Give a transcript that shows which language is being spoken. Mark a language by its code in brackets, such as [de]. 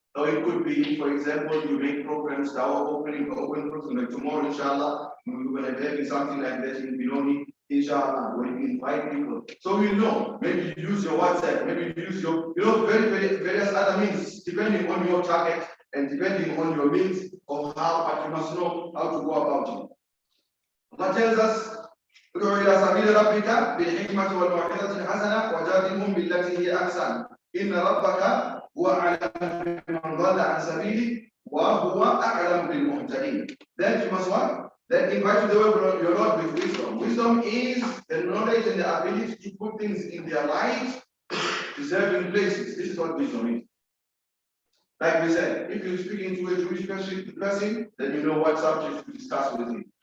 [en] Or it could be, for example, you make programs, Dawah open programs, like tomorrow, inshallah, we're going to be having something like that in Binoni, inshallah, where you invite people. So we know, maybe you use your WhatsApp, maybe you use your, various other means, depending on your target and depending on your means of how, but you must know how to go about it. Allah tells us, [ar] ادعو إلى سبيل ربك بالحكمة والموعظة الحسنة وجادلهم بالتي هي أحسن إن ربك هو أعلم بمن ضل عن سبيله وهو أعلم بالمهتدين. [en] Then you must what? Then invite your Lord with wisdom. Wisdom is the knowledge and the ability to put things in their light, deserving places. This is what wisdom is. Like we said, if you're speaking to a Jewish person, then you know what subject to discuss with him.